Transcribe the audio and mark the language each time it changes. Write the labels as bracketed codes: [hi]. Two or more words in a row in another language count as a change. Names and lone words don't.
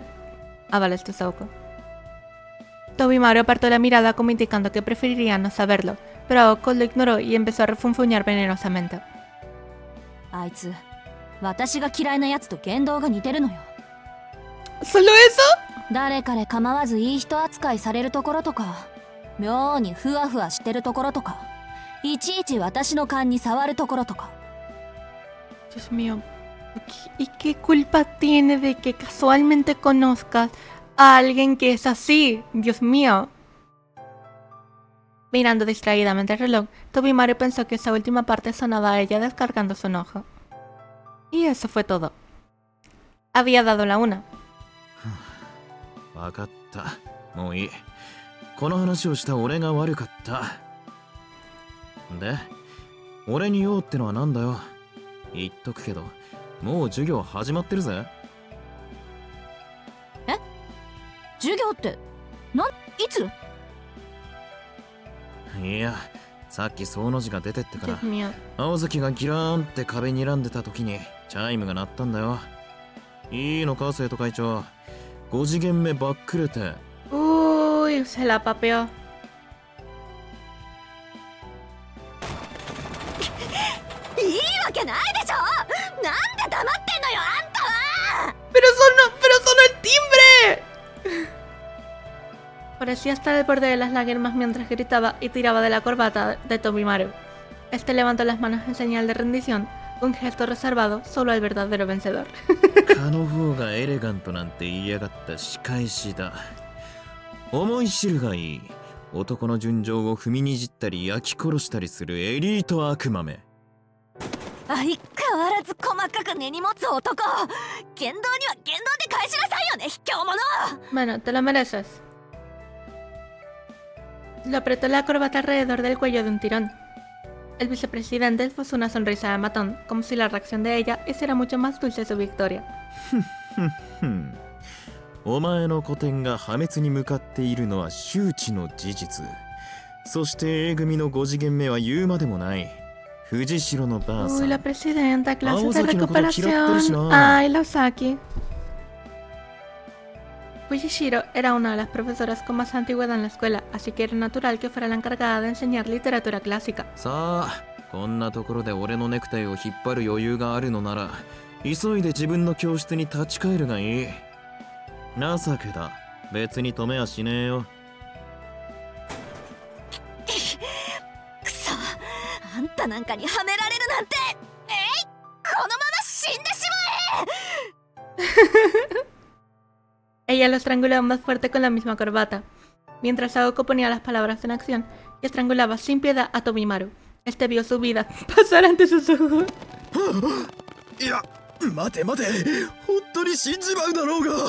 [es] Ah, vale, esto es Aoko. Tobimaru apartó la mirada como indicando que preferiría no saberlo, pero Aoko lo ignoró y empezó a refunfuñar venenosamente. ¿Solo eso? [ja] 誰彼構わずいい人扱いされるところとか、妙にふわふわしてるところとか、いちいち私の勘に触るところとか。 [es] Dios mío, ¿y qué culpa tiene de que casualmente conozcas a alguien que es así? Dios mío. Mirando distraídamente el reloj, Tobimaru pensó que esa última parte sonaba a ella descargando su enojo. Y eso fue todo. Había dado la 1. [ja] わかった。もういい。この話をした俺が悪かった。で、俺に用ってのはなんだよ。言っとくけど、もう授業始まってるぜ。え？授業って、いつ？いや、さっきその字が出てってから、 [es] Dios mío. [ja] 青月がギラーンって壁にらんでた時にチャイムが鳴ったんだよ。いいのか、生徒会長。5次元目ばっくれて。 [es] Uy, se la papeó. [ja] いいわけないでしょ。なんで黙ってんのよ、あんたは。 [es] Pero sonó el timbre. Parecía estar al borde de las lágrimas mientras gritaba y tiraba de la corbata de Tobimaru. Este levantó las manos en señal de rendición, un gesto reservado solo al verdadero vencedor. [ja] 蚊の方がエレガントなんて言いやがった仕返しだ。思い知るがいい。男の純情を踏みにじったり焼き殺したりするエリート悪魔め。相変わらず細かく根に持つ男。言動には言動で返しなさいよね、卑怯者。 [es] Bueno, te lo mereces. Le apretó la corbata alrededor del cuello de un tirón. El vicepresidente esbozó una sonrisa de matón, como si la reacción de ella hiciera mucho más dulce su victoria. [ja] お前の古典が破滅に向かっているのは周知の事実。そして A 組の5次元目は言うまでもない。藤代のばあさ [es] Uy, [ja] ん。 [es] la presidenta, clases de Aozaki no como recuperación. Kiratorish, Ay, la Osaki. Fujishiro era una de las profesoras con más antigüedad en la escuela, así que era natural que fuera la encargada de enseñar literatura clásica. [ja] さあ、こんなところで俺のネクタイを引っ張る余裕があるのなら、急いで自分の教室に立ち返るがいい。情けだ。別に止めはしねえよ。くそ、あんたなんかにはめられるなんて。このまま死んでしまえ。 [es] Ella lo estranguló más fuerte con la misma corbata, mientras Aoko ponía las palabras en acción y estrangulaba sin piedad a Tobimaru. Este vio su vida pasar ante sus ojos. [ja] いや、待て待て、本当に死んじまうだろうが。